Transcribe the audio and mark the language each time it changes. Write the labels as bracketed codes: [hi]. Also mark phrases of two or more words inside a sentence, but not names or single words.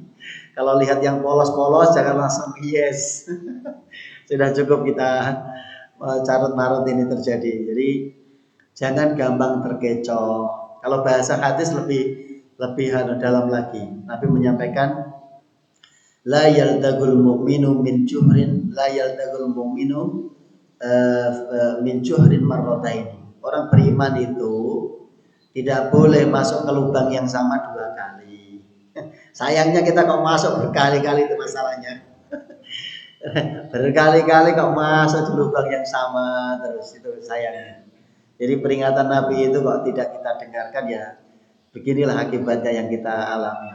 [id] Kalau lihat yang polos-polos, jangan langsung yes. Sudah cukup kita carut marut ini terjadi. Jadi jangan gampang terkecoh. Kalau bahasa hadis lebih dalam lagi. Nabi menyampaikan, [ar] لا يلدغ المؤمن من جحر، لا يلدغ المؤمن من جحر مرتين. [id] Orang beriman itu tidak boleh masuk ke lubang yang sama 2 kali. Sayangnya kita kok masuk berkali-kali, itu masalahnya. Berkali-kali kok masuk di lubang yang sama terus, itu sayangnya. Jadi peringatan Nabi itu kok tidak kita dengarkan, ya beginilah akibatnya yang kita alami.